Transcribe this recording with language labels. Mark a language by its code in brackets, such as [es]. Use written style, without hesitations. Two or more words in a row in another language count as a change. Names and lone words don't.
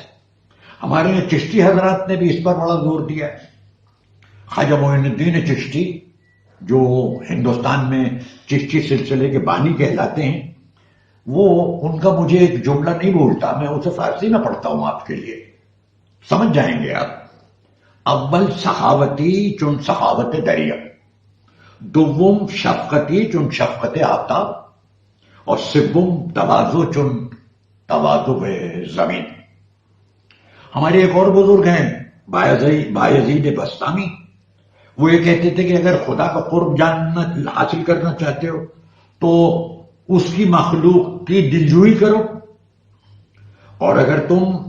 [ur] ہمارے یہاں چشتی حضرات نے بھی اس پر بڑا زور دیا ہے۔ خواجہ معین الدین چشتی جو ہندوستان میں چشتی سلسلے کے بانی کہلاتے ہیں، وہ ان کا مجھے ایک جملہ نہیں بھولتا، میں اسے فارسی میں پڑھتا ہوں آپ کے لیے، سمجھ جائیں گے آپ۔ [fa] اول سخاوتی چون سخاوت دریا، دوم شفقتی چون شفقت آفتاب، اور سوم تواضع چون تواضع زمین۔ [ur] ہمارے ایک اور بزرگ ہیں بایزید بستامی، وہ یہ کہتے تھے کہ اگر خدا کا قرب حاصل کرنا چاہتے ہو تو اس کی مخلوق کی دلجوئی کرو، اور اگر تم